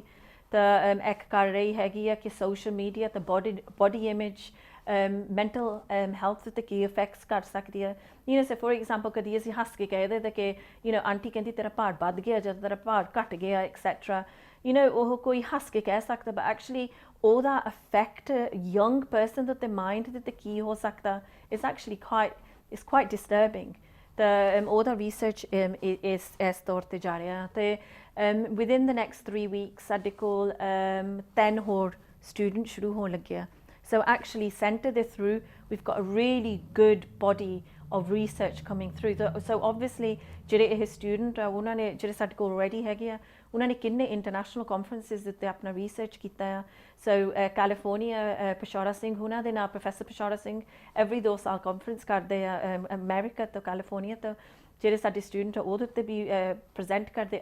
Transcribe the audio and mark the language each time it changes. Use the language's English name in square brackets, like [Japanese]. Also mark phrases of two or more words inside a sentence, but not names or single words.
[Punjabi] ਤਾਂ ਇੱਕ ਕਰ ਰਹੀ ਹੈਗੀ ਆ ਕਿ [English] social media [Punjabi] ਅਤੇ [English] body image mental health [Punjabi] 'ਤੇ ਕੀ ਇਫੈਕਟਸ ਕਰ ਸਕਦੀ ਹੈ. [English] say for example [Punjabi] ਕਦੀ ਅਸੀਂ ਹੱਸ ਕੇ ਕਹਿ ਦਿੰਦੇ ਕਿ ਆਂਟੀ ਕਹਿੰਦੀ ਤੇਰਾ ਭਾਰ ਵੱਧ ਗਿਆ ਜਾਂ ਤੇਰਾ ਭਾਰ ਘੱਟ ਗਿਆ ਐਕਸੈਟਰਾ. ਉਹ ਕੋਈ ਹੱਸ ਕੇ ਕਹਿ ਸਕਦਾ, [English] but actually [Punjabi] ਉਹਦਾ ਇਫੈਕਟ [English] young person [Punjabi] ਦੇ ਉੱਤੇ ਮਾਈਂਡ ਦੇ ਉੱਤੇ ਕੀ ਹੋ ਸਕਦਾ [English] it's actually quite is quite disturbing. All the research is [Punjabi] ਇਸ ਤੌਰ ਤੇ ਜਾ ਰਿਹਾ ਤੇ [English] within the next 3 weeks [Punjabi] ਸਾਡੇ ਕੋਲ 10 ਹੋਰ students ਸ਼ੁਰੂ ਹੋਣ ਲੱਗਿਆ. [English] So actually centre ਦੇ through we've got a really good body of research coming through. So obviously [Punjabi] ਜਿਹੜੇ ਇਹ student ਆ ਉਹਨਾਂ ਨੇ ਜਿਹੜੇ ਸਾਡੇ ਕੋਲ already ਹੈਗੇ ਆ ਉਹਨਾਂ ਨੇ ਕਿੰਨੇ [English] international conferences [Punjabi] ਦੇ ਉੱਤੇ ਆਪਣਾ research ਕੀਤਾ ਆ. So California ਪਸ਼ੌਰਾ ਸਿੰਘ ਉਹਨਾਂ ਦੇ ਨਾਲ ਪ੍ਰੋਫੈਸਰ ਪਸ਼ੌਰਾ ਸਿੰਘ every 2 ਸਾਲ conference ਕਰਦੇ ਆ ਅਮਰੀਕਾ ਤੋਂ ਕੈਲੀਫੋਰਨੀਆ ਤੋਂ ਜਿਹੜੇ ਸਾਡੇ ਸਟੂਡੈਂਟ ਆ ਉਹਦੇ ਉੱਤੇ ਵੀ ਪ੍ਰੈਜ਼ੈਂਟ ਕਰਦੇ.